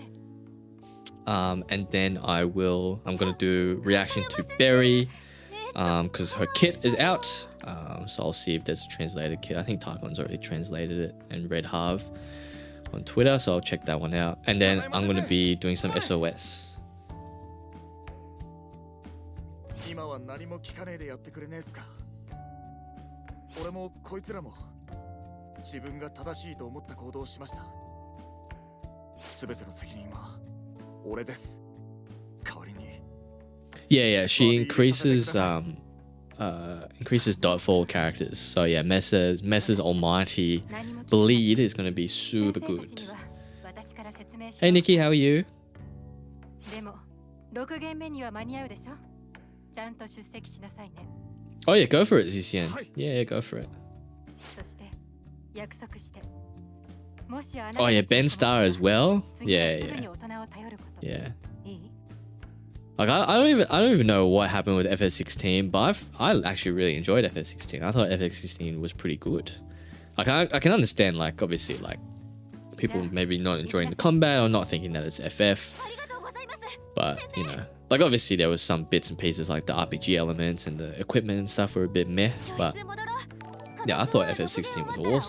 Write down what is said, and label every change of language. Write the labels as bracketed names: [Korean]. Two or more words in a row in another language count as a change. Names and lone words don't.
[English] And then I'm gonna do reaction to Berry, because her kit is out. So I'll see if there's a translated kit. I think Tarkon's already translated it, and Red Harv on Twitter, so I'll check that one out. And then I'm gonna be doing some SOS. [Japanese] 今は何も聞かねえでやってくれねえっすか俺もこいつらも自分が正しいと思った行動をしました全ての責任は俺です代わりに [English] Yeah, she increases dot for all characters. So yeah, Messa's almighty bleed is gonna be super good. Hey Nikki, how are you? [Japanese] でも6限目には間に合うでしょちゃんと出席しなさいね [English] Oh yeah, go for it, Zisian. Yeah, go for it. [Japanese] そして約束して [English] Oh yeah, Ben Star as well. Yeah. Like I don't even know what happened with FF16, but I actually really enjoyed FF16. I thought FF16 was pretty good. Like I can understand, like obviously like people maybe not enjoying the combat or not thinking that it's FF, but you know, like obviously there was some bits and pieces like the RPG elements and the equipment and stuff were a bit meh, but yeah, I thought FF16 was awesome.